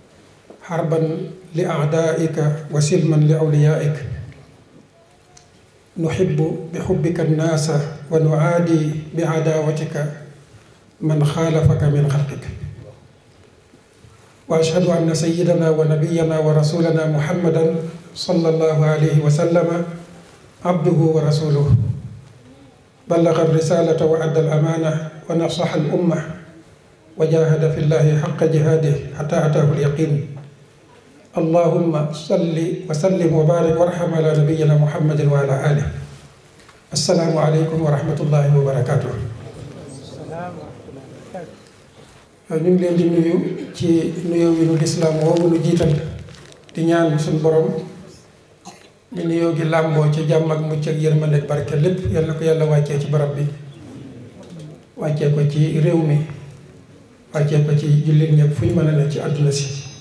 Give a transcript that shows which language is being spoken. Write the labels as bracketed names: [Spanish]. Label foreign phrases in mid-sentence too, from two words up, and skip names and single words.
[Arabic] حربا لأعدائك وسلما لأوليائك نحب بحبك الناس ونعادي بعداوتك من خالفك من خلقك وأشهد أن سيدنا ونبينا ورسولنا محمدا صلى الله عليه وسلم عبده ورسوله بلغ الرسالة وأدى الأمانة ونصح الأمة وجاهد في الله حق جهاده حتى أتاه اليقين اللهم صل وسلم وبارك وارحم على نبينا محمد وعلى آله. السلام عليكم ورحمة الله وبركاته. [Wolof] ñu ngi leen di nuyu ci nuyoo wi nu lislaam woowu nu jiital di ñaan suñu borom mi nuyoo gi làmboo ci jàmm ak mucc ak yërmande ak barke lépp yal na ko yàlla wàccee ci barab bi, wàccee ko ci réew mi, wàccee ko ci jullit ñëpp fu ñu mën a ne ci àdduna si.